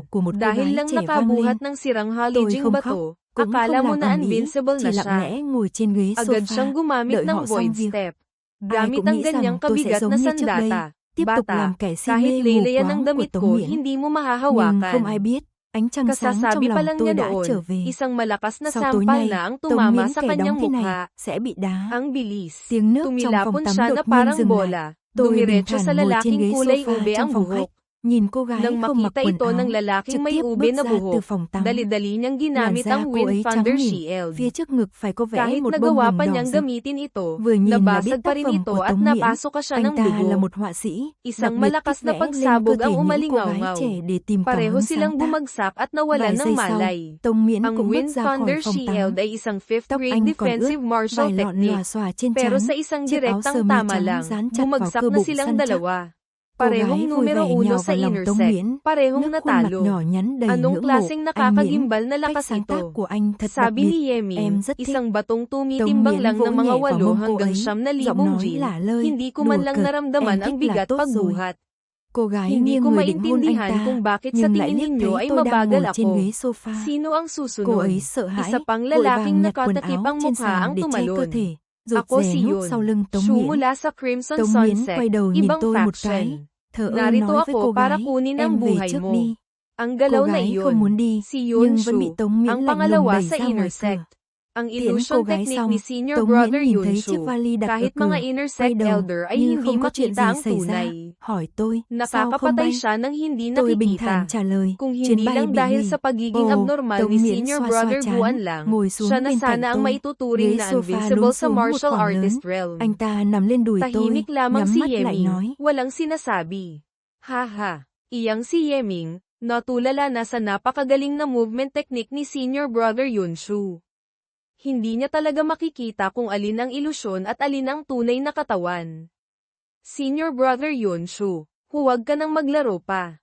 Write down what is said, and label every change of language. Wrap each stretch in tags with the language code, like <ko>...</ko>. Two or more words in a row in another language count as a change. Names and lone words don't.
<tl>Dahil lang nakabuhat ng sirang halijing bato, akala mo na invincible na siya. Agad siyang gumamit ng</tl> <en>void step.</en> <tl>Gamit ang ganyang kabigat na sandata. Bata, kahit leleyan ang damit ko, hindi mo mahahawakan.</tl> <vi>Ánh trăng sáng trong</vi> <tl>Kasasabi pa</tl> <vi>lòng</vi> <tl>lang</tl> <vi>tôi</vi> <tl>niya</tl> <vi>đã trở</vi> <tl>noon,</tl> <vi>về.</vi> <tl>isang malakas na</tl> <vi>Sau tối</vi> <tl>sampal</tl> <vi>nay,</vi> <tl>na ang</tl> <vi>Tống</vi> <tl>tumama</tl> <vi>Miễn</vi> <tl>sa</tl> <vi>kẻ</vi> <tl>kanyang</tl> <vi>đóng thế này</vi> <tl>mukha.</tl> <vi>sẽ bị đá.</vi> <tl>Ang bilis.</tl> <vi>Tiếng nước trong</vi> <tl>Tumilapon</tl> <vi>phòng tắm</vi> <tl>siya na</tl> <vi>đột nhiên</vi> <tl>parang</tl> <vi>dừng lại.</vi> <tl>bola.</tl> <vi>Tôi bình</vi> <tl>Dumiretso sa</tl> <vi>thản ngồi trên</vi> <tl>lalaking</tl> <vi>ghế</vi> <tl>kulay</tl> <vi>sofa</vi> <tl>ube</tl> <vi>trong</vi> <tl>ang</tl> <vi>phòng</vi> <tl>buhok.</tl> <vi>khách, nhìn cô gái</vi> <tl>Nang</tl> <vi>không mặc</vi> <tl>makita</tl> <vi>quần</vi> <tl>ito</tl> <vi>áo,</vi> <tl>ng lalaking</tl> <vi>trực</vi> <tl>may</tl> <vi>tiếp</vi> <tl>ube</tl> <vi>bước</vi> <tl>na</tl> <vi>ra từ</vi> <tl>buhok,</tl> <vi>phòng tắm.</vi> <tl>dali-dali niyang</tl> <vi>Làn</vi> <tl>ginamit</tl> <vi>da</vi> <tl>ang</tl> <vi>cô</vi> <tl>Wind</tl> <vi>ấy trắng</vi> <tl>Thunder</tl> <vi>mịn,</vi> <tl>Shield.</tl> <vi>phía trước ngực phải có vẽ</vi> <tl>Kahit</tl> <vi>một bông</vi> <tl>nagawa</tl> <vi>hồng</vi> <tl>pa</tl> <vi>đỏ</vi> <tl>niyang</tl> <vi>rực.</vi> <tl>gamitin ito,</tl> <vi>Vừa nhìn là biết</vi> <tl>nabasag</tl> <vi>tác</vi> <tl>pa rin</tl> <vi>phẩm</vi> <tl>ito</tl> <vi>của</vi> <tl>at</tl> <vi>Tống Miễn.</vi> <tl>napasok ka siya</tl> <vi>Anh</vi> <tl>ng</tl> <vi>ta là</vi> <tl>dugo.</tl> <vi>một họa sĩ, đặc</vi> <tl>Isang</tl> <vi>biệt</vi> <tl>malakas</tl> <vi>thích</vi> <tl>na</tl> <vi>vẽ lên cơ</vi> <tl>pagsabog</tl> <vi>thể</vi> <tl>ang</tl> <vi>những cô gái</vi> <tl>umalingaw-ngaw.</tl> <vi>trẻ để tìm cảm</vi> <tl>Pareho</tl> <vi>hứng sáng</vi> <tl>silang</tl> <vi>tác.</vi> <tl>bumagsak at nawalan</tl> <vi>Vài</vi> <tl>ng</tl> <vi>giây sau,</vi> <tl>malay.</tl> <vi>Tống Miễn</vi> <tl>Ang</tl> <vi>cũng bước</vi> <tl>Wind</tl> <vi>ra khỏi</vi> <tl>Thunder</tl> <vi>phòng tắm.</vi> <tl>Shield ay isang 5th</tl> <vi>Tóc</vi> <tl>grade</tl> <vi>anh còn ướt,</vi> <en>defensive martial</en> <vi>vài lọn</vi> <tl>technique.</tl> <vi>lòa xòa trên</vi> <tl>Pero</tl> <vi>trán,</vi> <tl>sa isang</tl> <vi>chiếc áo sơ</vi> <tl>direktang</tl> <vi>mi</vi> <tl>tama</tl> <vi>trắng</vi> <tl>lang,</tl> <vi>dán chặt vào</vi> <tl>bumagsak</tl> <vi>cơ</vi> <tl>na</tl> <vi>bụng</vi> <tl>silang</tl> <vi>săn chắc.</vi> <tl>dalawa.</tl> <vi>Cô gái</vi> <tl>Parehong</tl> <vi>vui</vi> <tl>numero</tl> <vi>vẻ</vi> <tl>1</tl> <vi>nhào</vi> <tl>sa</tl> <vi>vào lòng Tống</vi> <tl>intersect,</tl> <vi>Miễn,</vi> <tl>parehong</tl> <vi>nước khuôn mặt</vi> <tl>natalo.</tl> <vi>nhỏ nhắn đầy</vi> <tl>Anong</tl> <vi>ngưỡng mộ.</vi> <tl>klaseng</tl> <vi>Anh Miễn,</vi> <tl>nakakagimbal na</tl> <vi>cách</vi> <tl>lakas</tl> <vi>sáng tác</vi> <tl>ito?</tl> <vi>của anh thật đặc</vi> <tl>Sabi</tl> <vi>biệt,</vi> <tl>ni Yeming,</tl> <vi>em rất thích.</vi> <tl>isang batong</tl> <vi>Tống</vi> <tl>tumitimbang</tl> <vi>Miễn</vi> <tl>lang</tl> <vi>vỗ</vi> <tl>ng mga</tl> <vi>nhẹ vào</vi> <tl>8</tl> <vi>mông cô</vi> <tl>hanggang</tl> <vi>ấy,</vi> <tl>9,000</tl> <vi>giọng nói</vi> <tl>Jin.</tl> <vi>lả lơi,</vi> <tl>Hindi ko</tl> <vi>đùa</vi> <tl>man lang</tl> <vi>cợt,</vi> <tl>naramdaman</tl> <vi>em</vi> <tl>ang</tl> <vi>thích là</vi> <tl>bigat</tl> <vi>tốt rồi.</vi> <tl>pagbuhat.</tl> <vi>Cô gái</vi> <tl>Hindi</tl> <vi>nghiêng</vi> <tl>ko</tl> <vi>người định hôn anh</vi> <tl>maintindihan</tl> <vi>ta,</vi> <tl>kung bakit sa</tl> <vi>nhưng lại</vi> <tl>tingin</tl> <vi>liếc</vi> <tl>ninyo</tl> <vi>thấy</vi> <tl>ay</tl> <vi>tôi đang</vi> <tl>mabagal</tl> <vi>ngồi trên</vi> <tl>ako.</tl> <vi>ghế sofa.</vi> <tl>Sino ang</tl> <vi>Cô</vi> <tl>susunod?</tl> <vi>ấy sợ hãi,</vi> <tl>Isa pang</tl> <vi>vội</vi> <tl>lalaking</tl> <vi>vàng nhặt quần</vi> <tl>nakatakip</tl> <vi>áo</vi> <tl>ang</tl> <vi>trên</vi> <tl>mukha</tl> <vi>sàn</vi> <tl>ang</tl> <vi>để che cơ</vi> <tl>tumalon.</tl> <vi>thể, rụt</vi> <tl>Ako</tl> <vi>rè</vi> <tl>si</tl> <vi>núp</vi> <tl>Yun.</tl> <vi>sau lưng Tống</vi> <tl>Shu</tl> <vi>Miễn.</vi> <tl>mula sa Crimson</tl> <vi>Tống Miễn</vi> <tl>Sunset,</tl> <vi>quay đầu nhìn</vi> <tl>ibang</tl> <vi>tôi một cái,</vi> <tl>faction.</tl> <vi>thờ ơ</vi> <tl>Narito</tl> <vi>nói với cô</vi> <tl>ako para</tl> <vi>gái,</vi> <tl>kunin ang</tl> <vi>em về</vi> <tl>buhay</tl> <vi>trước</vi> <tl>mo.</tl> <vi>đi.</vi> <tl>Ang</tl> <vi>Cô</vi> <tl>galaw na</tl> <vi>gái không</vi> <tl>iyon,</tl> <vi>muốn đi,</vi> <tl>si</tl> <vi>nhưng vẫn bị</vi> <tl>Yunshu,</tl> <vi>Tống Miễn</vi> <tl>ang</tl> <vi>lạnh lùng</vi> <tl>pangalawa</tl> <vi>đẩy</vi> <tl>sa</tl> <vi>ra ngoài cửa.</vi> <tl>intersect. Ang</tl> <vi>Tiễn cô</vi> <tl>illusion</tl> <vi>gái</vi> <tl>technique</tl> <vi>xong,</vi> <tl>ni Senior</tl> <vi>Tống</vi> <tl>Brother</tl> <vi>Miễn nhìn thấy chiếc</vi> <tl>Yunshu,</tl> <vi>vali đặt ở</vi> <tl>kahit</tl> <vi>cửa,</vi> <tl>mga</tl> <vi>quay</vi> <tl>intersect</tl> <vi>đầu,</vi> <tl>elder ay</tl> <vi>như</vi> <tl>hindi</tl> <vi>không có chuyện</vi> <tl>makita</tl> <vi>gì</vi> <tl>ang</tl> <vi>xảy ra,</vi> <tl>tunay.</tl> <vi>hỏi tôi, sao không</vi> <tl>Nakakapatay</tl> <vi>bay?</vi> <tl>siya nang hindi</tl> <vi>Tôi bình</vi> <tl>nakikita.</tl> <vi>thản trả lời,</vi> <tl>Kung</tl> <vi>chuyến</vi> <tl>hindi</tl> <vi>bay</vi> <tl>lang</tl> <vi>bị</vi> <tl>dahil</tl> <vi>hủy.</vi> <tl>sa pagiging</tl> <vi>Ồ,</vi> <tl>abnormal</tl> <vi>Tống</vi> <tl>ni</tl> <vi>Miễn</vi> <tl>Senior</tl> <vi>xoa</vi> <tl>Brother</tl> <vi>xoa</vi> <tl>Guan</tl> <vi>trán,</vi> <tl>lang,</tl> <vi>ngồi xuống</vi> <tl>siya na</tl> <vi>bên cạnh</vi> <tl>sana ang</tl> <vi>tôi.</vi> <tl>maituturing</tl> <vi>Ghế</vi> <tl>na</tl> <vi>sofa</vi> <tl>invincible</tl> <vi>lún</vi> <tl>sa</tl> <vi>xuống một</vi> <tl>martial</tl> <vi>khoảng lớn.</vi> <en>artist realm.</en> <vi>Anh ta nằm lên đùi tôi,</vi> <tl>Tahimik lamang</tl> <vi>nhắm</vi> <tl>si</tl> <vi>mắt lại</vi> <tl>Yeming,</tl> <vi>nói.</vi> <tl>walang sinasabi. Haha, iyang si Yeming, natulala na sa napakagaling na</tl> <en>movement technique</en> <tl>ni Senior Brother Yunshu. Hindi niya talaga makikita kung alin ang ilusyon at alin ang tunay na katawan. Senior Brother Yunshu, huwag ka nang maglaro pa.</tl>